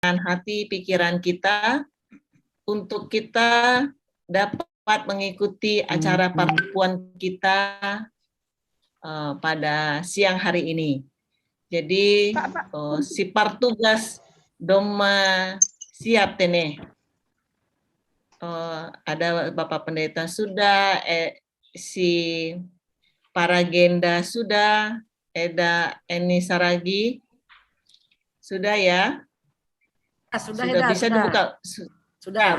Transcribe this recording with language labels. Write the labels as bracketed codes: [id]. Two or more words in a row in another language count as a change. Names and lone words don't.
[id] hati pikiran kita untuk kita dapat mengikuti acara pertemuan kita pada siang hari ini. Jadi si partugas doma siap tene. Ada Bapak Pendeta sudah, si Paragenda sudah, Eda Eni Saragi sudah ya? Sudah bisa sudah. dibuka. Sudah.